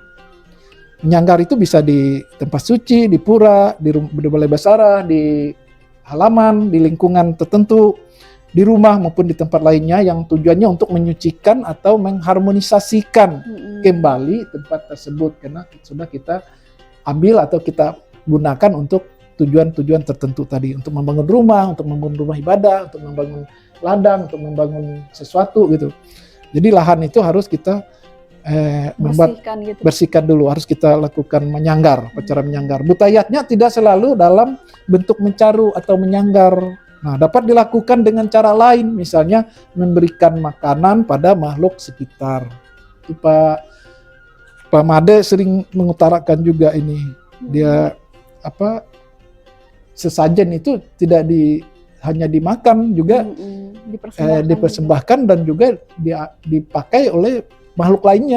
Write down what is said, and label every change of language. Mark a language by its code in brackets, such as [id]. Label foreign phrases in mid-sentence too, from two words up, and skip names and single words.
[id] Menyanggar itu bisa di tempat suci, di pura, di balai basarah, di halaman, di lingkungan tertentu, di rumah maupun di tempat lainnya, yang tujuannya untuk menyucikan atau mengharmonisasikan kembali tempat tersebut, karena sudah kita ambil atau kita gunakan untuk tujuan-tujuan tertentu tadi, untuk membangun rumah ibadah, untuk membangun ladang, untuk membangun sesuatu gitu. Jadi lahan itu harus kita bersihkan dulu, harus kita lakukan menyanggar, upacara menyanggar. Butayatnya tidak selalu dalam bentuk mencaru atau menyanggar. Nah, dapat dilakukan dengan cara lain, misalnya memberikan makanan pada makhluk sekitar. Itu Pak Made sering mengutarakan juga ini. Dia sesajen itu tidak hanya dimakan, juga dipersembahkan dan juga dipakai oleh makhluk lainnya.